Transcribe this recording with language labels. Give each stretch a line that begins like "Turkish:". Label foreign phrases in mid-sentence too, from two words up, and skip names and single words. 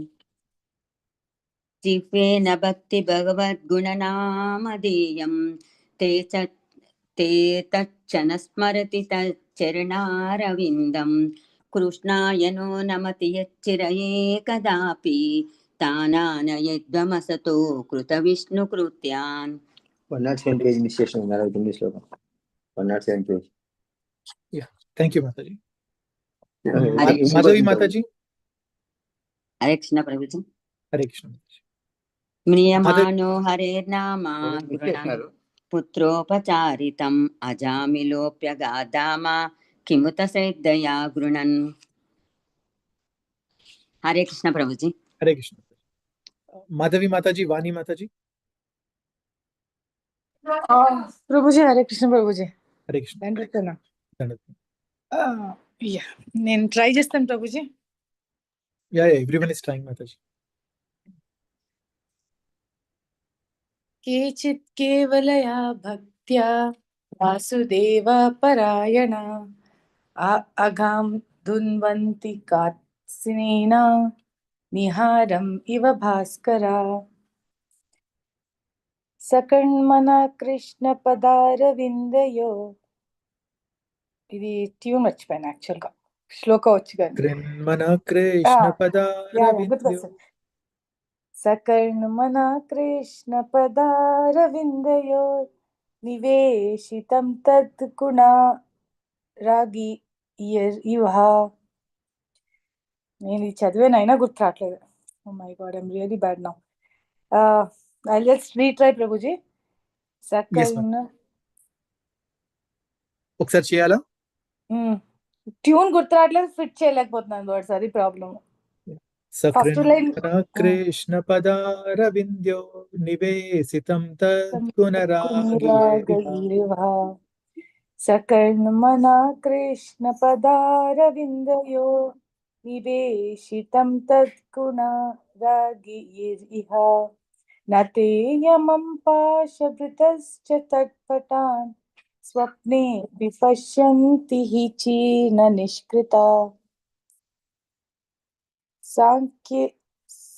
Sanskrit: जिह्वेन भक्ति भगवद्गुणनामधेयं ते तच्च न स्मरति तच्चरणारविन्दं कृष्णाय नो नमति यच्चिरये कदापि तानानयद्वमसतो कृतविष्णुकृत्यान्
Telugu: 107 పేజ్ మిస్ చేసిన ఉన్నారు ఇంగ్లీష్ లో. 107 పేజ్.
English: Thank you మాతాజీ. हरे
Telugu: మాధవి మాతాజీ. हरे कृष्ण प्रभुजी. హరే కృష్ణ మాతాజీ.
Sanskrit: म्रियमाणो हरेर्नाम पुत्रोपचारितम् अजामिलोऽप्यगाधाम किमुत श्रद्धया गृणन्. हरे कृष्ण प्रभुजी.
Telugu: హరే కృష్ణ. మాధవి మాతాజీ, వాణి మాతాజీ. ప్రభుజీ హరే కృష్ణ ప్రభుజీ. హరే కృష్ణ. నేను ట్రై చేస్తాను ప్రభుజీ.
English: Everyone is trying మాతాజీ.
Sanskrit: केचित् केवलया भक्त्या वासुदेव परायण अगां धुन्वन्ति कार्त्स्नेन निहारम् इव भास्करा सकण्मना कृष्ण पदारविन्दयो.
Telugu: ఇది ట్యూన్ మర్చిపోయాను యాక్చువల్గా. శ్లోక వచ్చి కానీ
Sanskrit: सकर्णमना कृष्ण पदारविन्दयो निवेशितं तद्गुणा रागी इव.
Telugu: నేను ఇది చదివేనైనా గుర్తు రావట్లేదు.
English: Oh my god, I'm really bad now. I let's retry ప్రభుజీ.
Sanskrit: सकर्ण
Telugu: ఒకసారి చేయాలా? ట్యూన్ గుర్తు రావట్లేదు, ఫిట్ చేయలేకపోతున్నాను వర్డ్స్, అది ప్రాబ్లం.
Sanskrit: కృష్ణ పదారవింద్యో నివేశితం తద్గుణరాగైరివ. सकर्णमना कृष्ण पदारविन्दयो निवेशितं तद्गुणरागिरिह न तेयमं पाशभृतश्च तत्पटान् स्वप्ने विपश्यन्ति हि चीर्न निष्कृता.